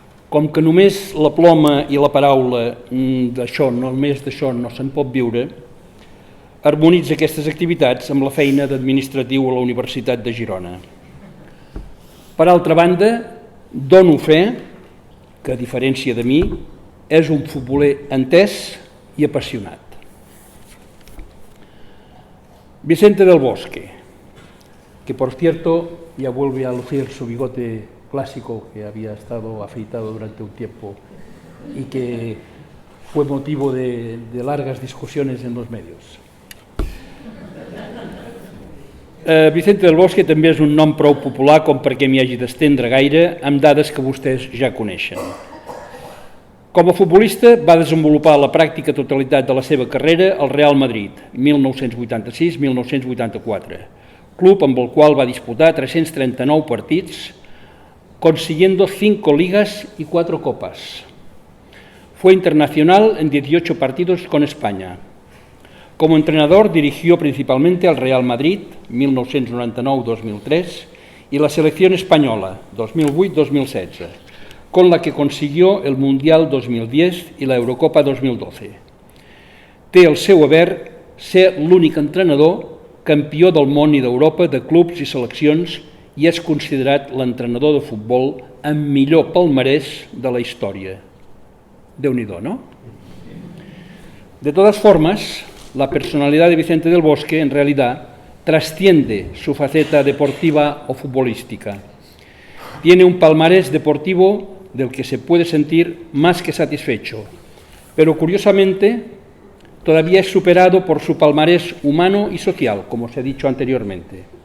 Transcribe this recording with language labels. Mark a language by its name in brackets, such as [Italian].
[Catalan] Com que només la ploma i la paraula només d'això no se'n pot viure, harmonitza aquestes activitats amb la feina d'administratiu a la Universitat de Girona. Per altra banda, dono fe que, a diferència de mi, és un futboler entès i apassionat. [Spanish] Vicente del Bosque, que por cierto ya vuelve a lucir su bigote clásico que había estado afeitado durante un tiempo y que fue motivo de largas discusiones en los medios. [Catalan] Vicente del Bosque també és un nom prou popular com perquè m'hi hagi d'estendre gaire amb dades que vostès ja coneixen. Com a futbolista va desenvolupar la pràctica totalitat de la seva carrera al Real Madrid, 1986-1984, club amb el qual va disputar 339 partits, [Spanish] consiguiendo 5 ligas y 4 copas. Fue internacional en 18 partidos con España. Como entrenador dirigió principalmente al Real Madrid, 1999-2003, y la selección española, 2008-2016, con la que consiguió el Mundial 2010 [Catalan] i la Eurocopa 2012. Té el seu haver ser l'únic entrenador que campió del món i d'Europa de clubs i seleccions i és considerat l'entrenador de futbol amb millor palmarès de la història. Déu-n'hi-do, ¿no? [Spanish] De todas formas, la personalidad de Vicente del Bosque en realidad trasciende su faceta deportiva o futbolística. Tiene un palmarés deportivo del que se puede sentir más que satisfecho, pero curiosamente todavía es superado por su palmarés humano y social, como se ha dicho anteriormente.